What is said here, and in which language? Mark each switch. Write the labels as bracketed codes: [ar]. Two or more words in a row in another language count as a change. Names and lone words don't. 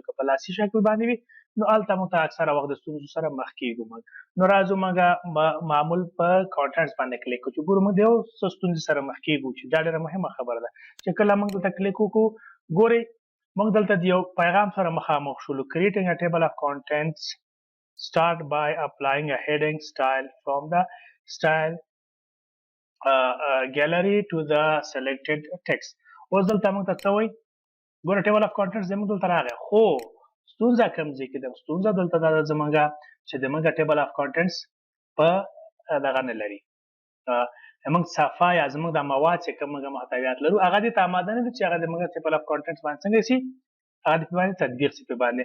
[ps] که په لاسي شکل باندې وي، نو هلته موږ ته اکثره وخت د ستونزو سره مخ کیږو. نو راځو موږ معمول په کانټنټس باندې کلیک کوو چې ګورو موږ د یو څه ستونزې سره مخ کیږو، چې دا ډېره مهمه خبره ده چې کله موږ دلته کلیک وکړو، ګورئ موږ دلته د یو پیغام سره مخامخ شولو. [en] creating a table of contents start by applying a heading style from the style gallery to the selected text. [ps] اوس دلته موږ ته څه وایي، ګوره [en] table of contents [ps] زموږ دلته راغی، خو ستونزه کوم ځای کې ده؟ ستونزه دلته دا ده زموږ چې زموږ [en] table of contents [ps] په دغه نه لري، زموږ صفحه یا زموږ د مواد چې کوم موږ محتویات لرو، هغه دې ته آماده نه دي چې هغه زموږ [en] table of contents [ps] باندې څنګه شي، هغه دې په باندې تطبیق شي په باندې.